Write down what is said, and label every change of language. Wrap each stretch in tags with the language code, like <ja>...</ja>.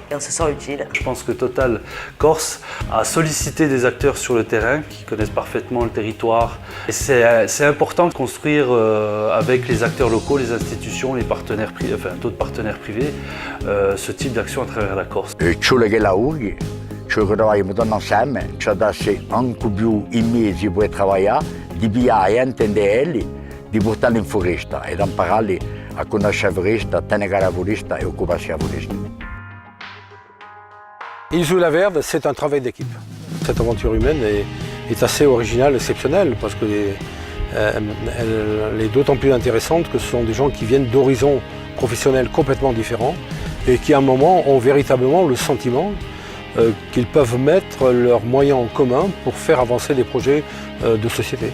<fr>Et on se sent utile. Je pense que Total Corse a sollicité des acteurs sur le terrain qui connaissent parfaitement le territoire. Et c'est important de construire avec les acteurs locaux, les institutions, les partenaires privés, enfin d'autres partenaires privés, ce type d'action à travers la Corse.</fr> <it>Ci troviamo tutti insieme, ci ha dato anche più i mesi per lavorare, di pigliare entendere, di portarli in foresta e di imparare a conoscere la foresta, a tenere la foresta e occuparsi della foresta.</it> <fr>Isola Verde, c'est un travail d'équipe. Cette aventure humaine est assez originale, exceptionnelle, parce qu'elle est d'autant plus intéressante que ce sont des gens qui viennent d'horizons professionnels complètement différents et qui à un moment ont véritablement le sentiment qu'ils peuvent mettre leurs moyens en commun pour faire avancer des projets de société.</fr>